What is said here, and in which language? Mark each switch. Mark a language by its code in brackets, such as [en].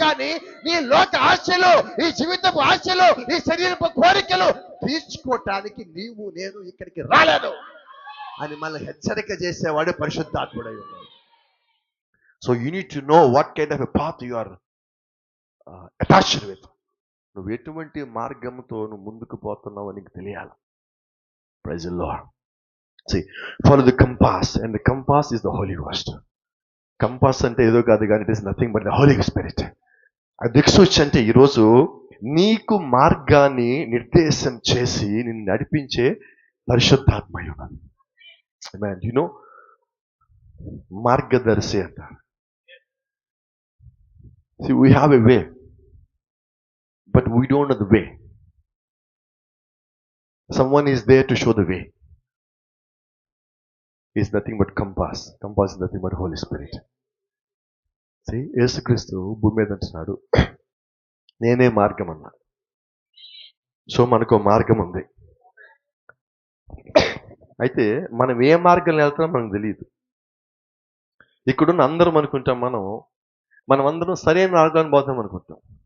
[te] కానీ నీ లోక ఆశలు, ఈ జీవితపు ఆశలు, ఈ శరీరపు కోరికలు తీర్చుకోవటానికి నీవు నేను ఇక్కడికి రాలేదు అని మన హెచ్చరిక చేసేవాడు పరిశుద్ధాత్ముడై ఉన్నాడు. [en] So you need to know what kind of a path you are attached with. [te] నువ్వు ఎటువంటి మార్గంతో నువ్వు ముందుకు పోతున్నావు నీకు తెలియాలి. [en] Praise the lord. See, follow the compass, and the compass is the Holy Ghost. [te] Compass అంటే ఏదో కాదు కానీ [en] It is nothing but the Holy Spirit. [te] ఆ దిక్సూచి అంటే ఈరోజు నీకు మార్గాన్ని నిర్దేశం చేసి నిన్ను నడిపించే పరిశుద్ధాత్మయుడు. Amen. You know, మార్గదర్శి అంటారు. [en] See, we have a way, but we don't know the way. Someone is there to show the way. Is nothing but compass. Compass is nothing but Holy Spirit. [te] See, యేసుక్రీస్తు భూమి మీద అంటున్నాడు, నేనే మార్గం అన్నా. So మనకు మార్గం ఉంది. అయితే మనం ఏ మార్గంలో వెళ్తామో మనకు తెలియదు. ఇక్కడున్న అందరం అనుకుంటాం మనం అందరం సరైన మార్గాన్ని పోతాం అనుకుంటాం.